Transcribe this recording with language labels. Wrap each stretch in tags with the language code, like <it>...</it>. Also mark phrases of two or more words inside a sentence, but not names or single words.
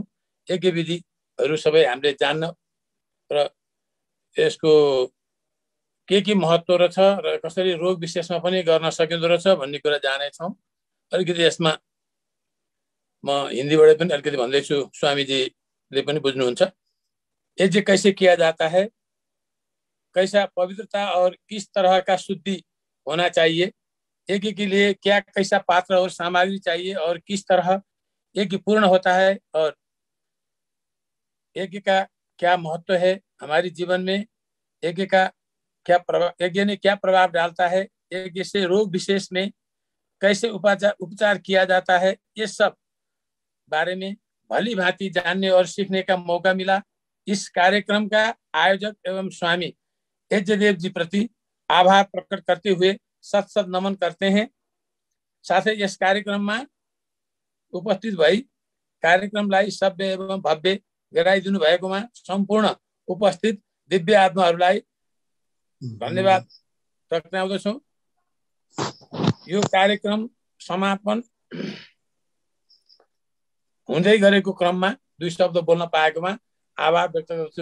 <ne>यज्ञ विधिहरू सबै हामीले जान्न र यसको के महत्त्व रहेछ र कसरी रोग विशेषमा पनि गर्न सकिँदो रहेछ भन्ने कुरा जानेछौँ। अलिकति यसमा म हिन्दीबाट पनि अलिकति भन्दैछु, स्वामीजीले पनि बुझ्नुहुन्छ।</ne> <hi>यज्ञ कैसे किया जाता है, कैसा पवित्रता और किस तरह का शुद्धि होना चाहिए, यज्ञ के लिए क्या कैसा पात्र और सामग्री चाहिए और किस तरह यज्ञ पूर्ण होता है और यज्ञ का क्या महत्व है हमारे जीवन में, यज्ञ का यज्ञ ने क्या प्रभाव डालता है, यज्ञ से रोग विशेष में कैसे उपचार किया जाता है, ये सब बारे में भली भांति जानने और सीखने का मौका मिला। इस कार्यक्रम का आयोजक एवं स्वामी यज्ञदेव जी प्रति आभार प्रकट करते हुए सत नमन करते हैं।</hi> <ne>साथै यस कार्यक्रममा उपस्थित भई कार्यक्रमलाई सभ्य एवं भव्य गराइदिनु भएकोमा सम्पूर्ण उपस्थित दिव्य आत्माहरूलाई धन्यवाद टक्राउँदछु। यो कार्यक्रम समापन हुँदै गरेको क्रममा 2 शब्द बोल्न पाएकोमा आभार व्यक्त गर्छु।</ne>